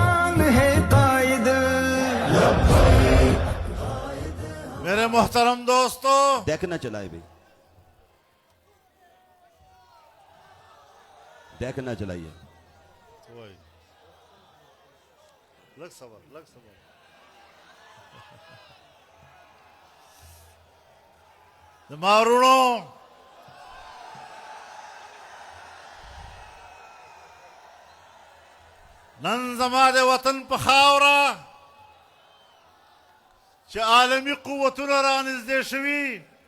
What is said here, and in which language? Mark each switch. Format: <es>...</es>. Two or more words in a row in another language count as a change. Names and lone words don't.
<ur>میرے محترم دوستو، ڈیک نہ چلائے بھائی، ڈیک نہ چلائیے۔</ur> <ps>لگ صبر مارونو، نن زما د وطن په خاوره چې عالمي قوتونه رانږدې شوي،</ps>